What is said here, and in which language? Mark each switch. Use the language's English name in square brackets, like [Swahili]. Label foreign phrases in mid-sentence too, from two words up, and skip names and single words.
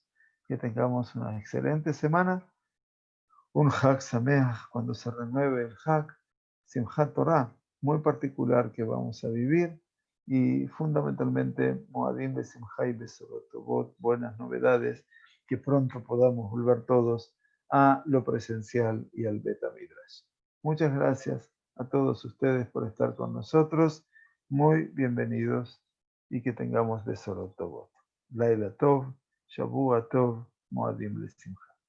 [Spanish] Que tengamos una excelente semana. Un [Hebrew] חג שמח [Spanish] cuando se renueve el Hag, Simchat Torah, muy particular que vamos a vivir, y fundamentalmente [Hebrew] מועדים לשמחה [Spanish] y [Hebrew] בשורות טובות, [Spanish] buenas novedades, que pronto podamos volver todos a lo presencial y al [Hebrew] בית מדרש. [Spanish] Muchas gracias a todos ustedes por estar con nosotros, muy bienvenidos y que tengamos [Hebrew] בשורות טובות. לילה טוב, שבוע טוב, מועדים לשמחה.